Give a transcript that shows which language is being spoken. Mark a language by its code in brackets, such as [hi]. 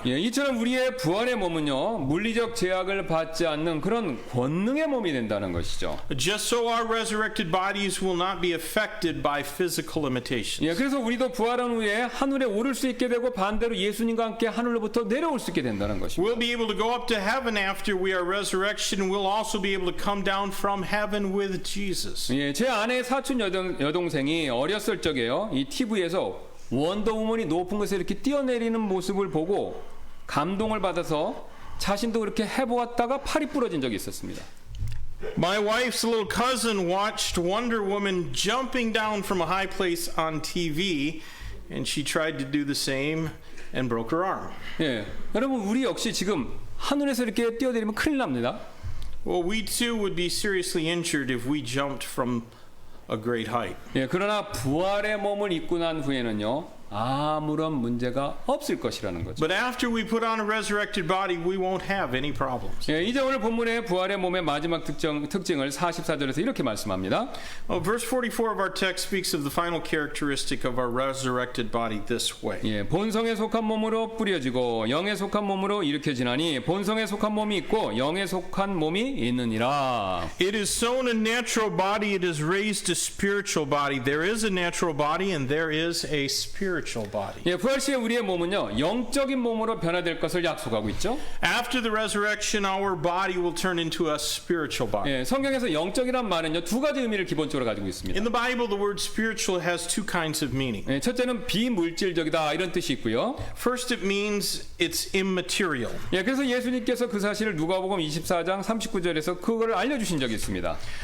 [ko] 예, 이처럼 우리의 부활의 몸은요 물리적 제약을 받지 않는 그런 권능의 몸이 된다는 것이죠. [en] Just so our resurrected bodies will not be affected by physical limitations. [ko] 예, 그래서 우리도 부활한 후에 하늘에 오를 수 있게 되고 반대로 예수님과 함께 하늘로부터 내려올 수 있게 된다는 것입니다. [en] We'll be able to go up to heaven after we are resurrection. We'll also be able to come down from heaven with Jesus. [ko] 예, 제 아내의 사촌 여동생이 어렸을 적에요. 이 TV에서 원더우먼이 높은 곳에 이렇게 뛰어내리는 모습을 보고 감동을 받아서 자신도 그렇게 해보았다가 팔이 부러진 적이 있었습니다. [en] My wife's little cousin watched Wonder Woman jumping down from a high place on TV, and she tried to do the same and broke her arm. [ko] 예, 여러분 우리 역시 지금 하늘에서 이렇게 뛰어내리면 큰일 납니다. [en] Well, we too would be seriously injured if we jumped from a great height. [ko] 예, 그러나 부활의 몸을 입고 난 후에는요 아무런 문제가 없을 것이라는 거죠. [en] But after we put on a resurrected body, we won't have any problems. [ko] 예, 이제 오늘 본문의 부활의 몸의 마지막 특징을 44절에서 이렇게 말씀합니다. [en] Verse 44 of our text speaks of the final characteristic of our resurrected body this way. [ko] 예, 본성에 속한 몸으로 뿌려지고 영에 속한 몸으로 일으켜지나니 본성에 속한 몸이 있고 영에 속한 몸이 있느니라. [en] It is sown a natural body, it is raised a spiritual body. There is a natural body and there is a spiritual body. [ko] 예, 부활 시에 우리의 몸은요 영적인 몸으로 변화될 것을 약속하고 있죠. [en] After the resurrection, our body will turn into a spiritual body. [ko] 예, 성경에서 영적이란 말은요 두 가지 의미를 기본적으로 가지고 있습니다. [en] In the Bible, the word spiritual has two kinds of meaning. [ko] 예, 첫째는 비물질적이다 이런 뜻이 있고요. [en] First, it means it's immaterial. [ko] 예, 그래서 예수님께서 그 사실을 누가복음 24장 39절에서 그거를 알려주신 적이 있습니다.